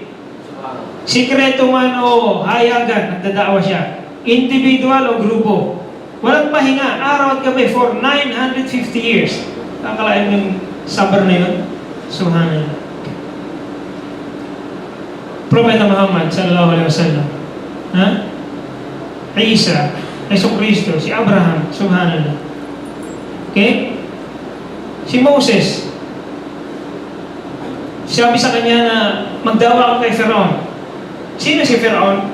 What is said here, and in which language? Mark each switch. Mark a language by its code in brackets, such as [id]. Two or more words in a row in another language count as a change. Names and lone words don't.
[tl] Sikreto man o hayagan, nagdada'wa siya. Individual o grupo. Walang pahinga, araw at gabi for 950 years. Kakalain yung sabr na yun. Subhanallah. [ar] Propeta Muhammad صلى الله عليه وسلم. [tl] Ha? Isa, Jesucristo, si Abraham, subhanallah. Okay? Si Moses, sabi sa kanya na magdawa ka kay Pharaoh. Sino si Pharaoh?